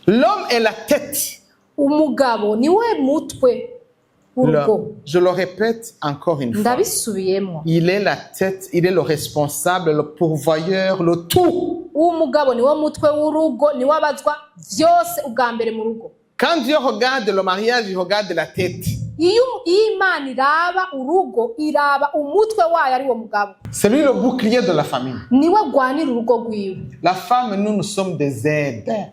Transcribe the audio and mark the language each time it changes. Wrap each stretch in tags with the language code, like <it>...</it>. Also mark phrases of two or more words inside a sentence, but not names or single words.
<fr>L'homme est la tête.</fr> <rn>Umugabo niwe mutwe w'urugo.</rn> <fr>Je le répète encore une fois.</fr> <rn>Ndabisubiyemo.</rn> <fr>Il est la tête, il est le responsable, le pourvoyeur, le tout.</fr> <rn>Umugabo niwe mutwe w'urugo, niwe abazwa vyose ubwa mbere mu rugo.</rn> <fr>Quand Dieu regarde le mariage, il regarde la tête.</fr> <rn>Iyo Imana iraba urugo, iraba umutwe wayo ari wo mugabo.</rn> <fr>C'est lui le bouclier de la famille.</fr> <rn>Niwe agwanira urugo rwiwe.</rn> <fr>La femme, nous sommes des aides.</fr>